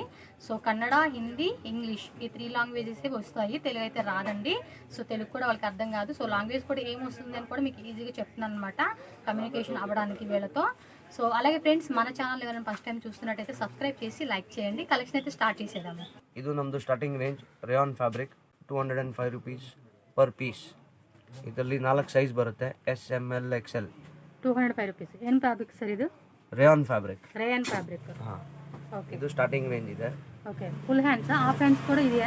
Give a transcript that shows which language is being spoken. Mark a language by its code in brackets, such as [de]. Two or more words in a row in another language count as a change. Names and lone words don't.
[te] సో కన్నడ, హిందీ, ఇంగ్లీష్ ఈ 3 లాంగ్వేజెస్ వస్తాయి. తెలుగు అయితే రాదండి. సో తెలుగు కూడా వాళ్ళకి అర్థం కాదు. సో లాంగ్వేజ్ కూడా ఏమొస్తుంది అని కూడా మీకు ఈజీగా చెప్తున్నాను అనమాట, కమ్యూనికేషన్ అవ్వడానికి వీళ్ళతో. సో అలాగే ఫ్రెండ్స్, మన ఛానల్ ఎవరైనా [en] first time [te] చూస్తున్నట్టయితే సబ్స్క్రైబ్ చేసి లైక్ చేయండి. కలెక్షన్ అయితే స్టార్ట్ చేసేద్దాము. [kn] ಇದು ನಮ್ಮದು [en] starting range rayon fabric 205 rupees per piece. [kn] ಇದರಲ್ಲಿ 4 ಸೈಜ್ ಬರುತ್ತೆ, [en] S M L XL. [kn] 205 ರೂಪೀಸ್. ಏನು ಫ್ಯಾಬ್ರಿಕ್ ಸರ್ ಇದು? [en] rayon fabric. rayon fabric. ಹಾಂ, [kn] ಓಕೆ. ಇದು [en] starting range [kn] ಇದೆ. [en] OK. full hands, half hands [kn] ಕೂಡ ಇದೆಯಾ?